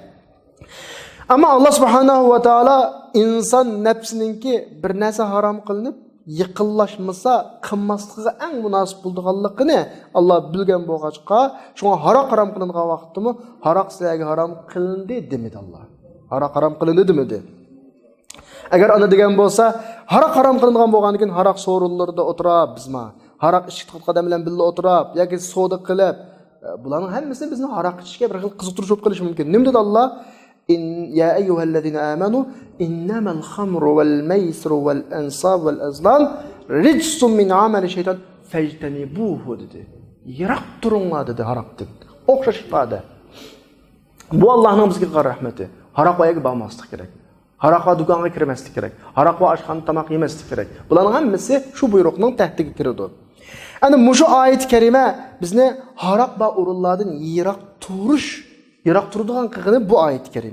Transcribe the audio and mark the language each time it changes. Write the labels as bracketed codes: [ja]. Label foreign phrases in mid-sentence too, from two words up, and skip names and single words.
[uz] Ammo Alloh [ar] سبحانه وتعالى [uz] inson nafsininki bir narsa harom qilinib yaqinlashmasa qilmasligiga eng munosib bo'lganligini Alloh bilgan bo'lg'achqa, shunga harom qilingan vaqtimi haroq sizlarga harom qilindi demedi Alloh. Harom qilindi demedi. Agar ana degan bo'lsa, harom qilingan bo'lgandan keyin haroq so'rinlarida o'tirib bizma, haroq ichib qadam bilan birga o'tirib yoki savdo qilib, bularning hammasini bizni haroq ichishga bir xil qiziqtirish qilish mumkin. Nima dedi Alloh? [ar] يا أيها الذين آمنوا إنما الخمر والميسر والأنصاب والأزلام رجس من عمل الشيطان فاجتنبوه dedi. [uz] Yiroq turinglar dedi haroqdan. O'xshash ifoda. Bu Allohning bizga qilgan rahmati. Haroq voyaga bormaslik kerak. Haroqqa do'konga kirmaslik kerak. Haroqqa oshxona tomoq yemaslik kerak. Bularning hammasi shu buyruqning tahtiga kiradi. Ana mushu oyat karima bizni haroq va o'rinlardan yiroq turadigan qilgani bu oyat karima.